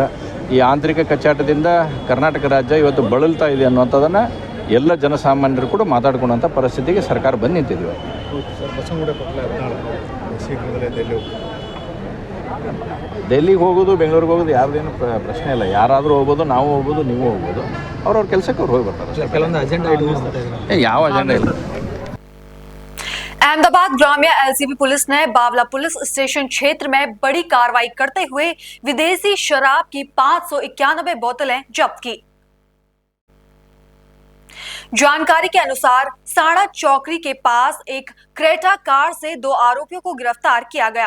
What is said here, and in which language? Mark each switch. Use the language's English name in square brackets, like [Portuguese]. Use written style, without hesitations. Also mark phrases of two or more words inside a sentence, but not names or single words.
[Kannada] ಈ ಆಂತರಿಕ ಕಚ್ಚಾಟದಿಂದ ಕರ್ನಾಟಕ ರಾಜ್ಯ ಇವತ್ತು ಬಳಲ್ತಾ ಇದೆ ಅನ್ನುವಂಥದ್ದನ್ನು ಎಲ್ಲ ಜನಸಾಮಾನ್ಯರು ಕೂಡ ಮಾತಾಡ್ಕೊಳ್ಳೋಂಥ ಪರಿಸ್ಥಿತಿಗೆ ಸರ್ಕಾರ ಬಂದು ನಿಂತಿದ್ವಿ. ಡೆಲ್ಲಿಗೆ ಹೋಗೋದು, ಬೆಂಗಳೂರಿಗೆ ಹೋಗೋದು ಯಾರ್ದೇನು ಪ್ರಶ್ನೆ ಇಲ್ಲ. ಯಾರಾದರೂ ಹೋಗ್ಬೋದು, ನಾವು ಹೋಗ್ಬೋದು, ನೀವು ಹೋಗ್ಬೋದು. ಅವ್ರವ್ರ ಕೆಲಸಕ್ಕೆ ಅವ್ರು ಹೋಗಿ ಬರ್ತಾರೆ. ಕೆಲವೊಂದು ಅಜೆಂಡಾ ಯಾವ ಅಜೆಂಡಾ ಇಲ್ಲ. [Hindi] अहमदाबाद ग्राम्य एलसीबी पुलिस ने बावला पुलिस स्टेशन क्षेत्र में बड़ी कार्रवाई करते हुए विदेशी शराब की 591 बोतलें जब्त की। जानकारी के अनुसार साड़ा चौकरी के पास एक क्रेटा कार से 2 आरोपियों को गिरफ्तार किया गया।